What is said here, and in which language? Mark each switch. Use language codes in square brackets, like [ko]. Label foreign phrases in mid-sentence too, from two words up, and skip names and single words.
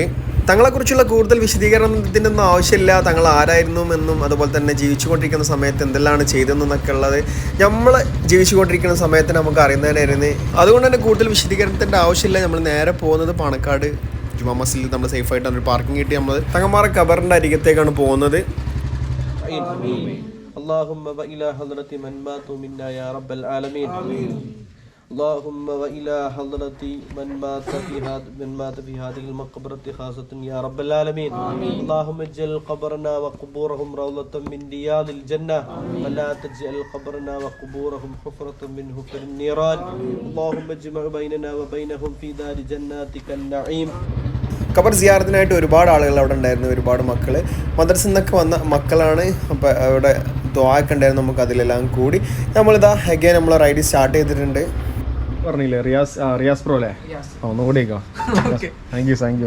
[ml] തങ്ങളെക്കുറിച്ചുള്ള കൂടുതൽ വിശദീകരണത്തിൻ്റെ ഒന്നും ആവശ്യമില്ല. തങ്ങൾ ആരായിരുന്നു എന്നും അതുപോലെ തന്നെ ജീവിച്ചുകൊണ്ടിരിക്കുന്ന സമയത്ത് എന്തെല്ലാം ചെയ്തെന്നൊക്കെ ഉള്ളത് നമ്മൾ ജീവിച്ചുകൊണ്ടിരിക്കുന്ന സമയത്ത് നമുക്ക് അറിയുന്നതിനായിരുന്നു. അതുകൊണ്ട് തന്നെ കൂടുതൽ വിശദീകരണത്തിൻ്റെ ആവശ്യമില്ല. നമ്മൾ നേരെ പോകുന്നത് പാണക്കാട് ജുമാ മസ്ജിദിൽ നമ്മൾ സേഫായിട്ട് ഒരു പാർക്കിംഗ് കിട്ടി നമ്മൾ തങ്ങന്മാരെ ഖബറിൻ്റെ അരികത്തേക്കാണ് പോകുന്നത്. [ar] اللهم وإلى حضرة من مات في هذه المقبرة خاصة يا رب العالمين. اللهم اجعل قبرنا وقبورهم روضة من رياض الجنة ولا تجعل قبرنا وقبورهم حفرة من حفر النيران. اللهم اجمع بيننا وبينهم في دار جناتك النعيم. [ml] ഖബർ സിയാറത്തിനായിട്ട് ഒരുപാട് ആളുകൾ അവിടെ ഉണ്ടായിരുന്നു, ഒരുപാട് മക്കൾ മദ്രസയിൽ നിന്നൊക്കെ വന്ന മക്കളാണ്. അപ്പോൾ അവിടെ ദുആയൊക്കെ ഉണ്ടായിരുന്നു. നമുക്ക് അതിലെല്ലാം കൂടി നമ്മളിതാ അഗൈൻ നമ്മൾ [en] ride start [ml] ചെയ്തിട്ടുണ്ട്. പറഞ്ഞില്ലേ റിയാസ് പ്രോ അല്ലേ? ഒന്നുകൂടി [en] thank you.